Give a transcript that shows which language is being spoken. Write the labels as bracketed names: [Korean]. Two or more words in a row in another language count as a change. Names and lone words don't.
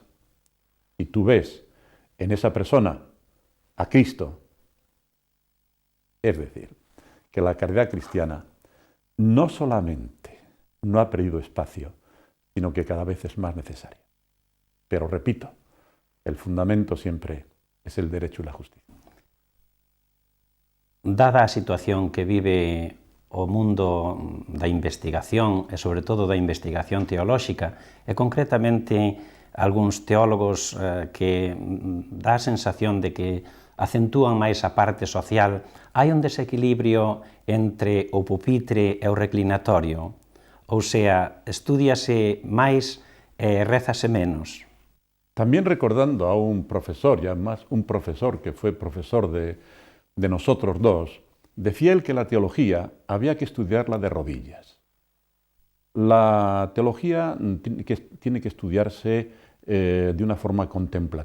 [Spanish] Si tú ves en esa persona a Cristo, es decir, que la caridad cristiana no solamente no ha perdido espacio, sino que cada vez es más necesaria. Pero repito, el fundamento siempre es el derecho y la justicia. [Galician] Dada a situación que vive o mundo da investigación, e sobre todo da investigación teolóxica, e concretamente algúns teólogos que dá a sensación de que acentúan máis a parte social, hai un desequilibrio entre o pupitre e o reclinatorio, ou sea, estúdiase máis e rézase menos. [Spanish] También recordando a un profesor, y además un profesor que fue profesor de nosotros dos, decía él que la teología había que estudiarla de rodillas. La teología tiene que estudiarse de una forma contemplativa.